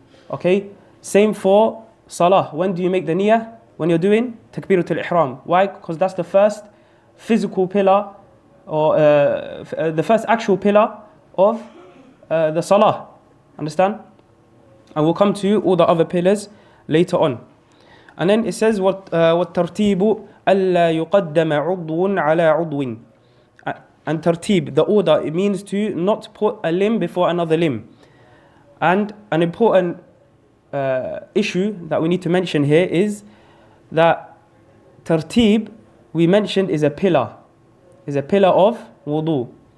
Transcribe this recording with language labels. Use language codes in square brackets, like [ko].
[en] Okay? Same for salah. When do you make the niyyah? When you're doing takbiratul ihram. Why? Because that's the first physical pillar, or the first actual pillar of the salah. Understand? And we'll come to all the other pillars later on. And then it says [ar] وَالتَّرْتِيبُ أَلَّا يُقَدَّمَ عُضْوٌ عَلَى عُضْوٍ. [en] And tartib, the order, it means to not put a limb before another limb. And an important issue that we need to mention here is that tartib, we mentioned, is a pillar of wudu.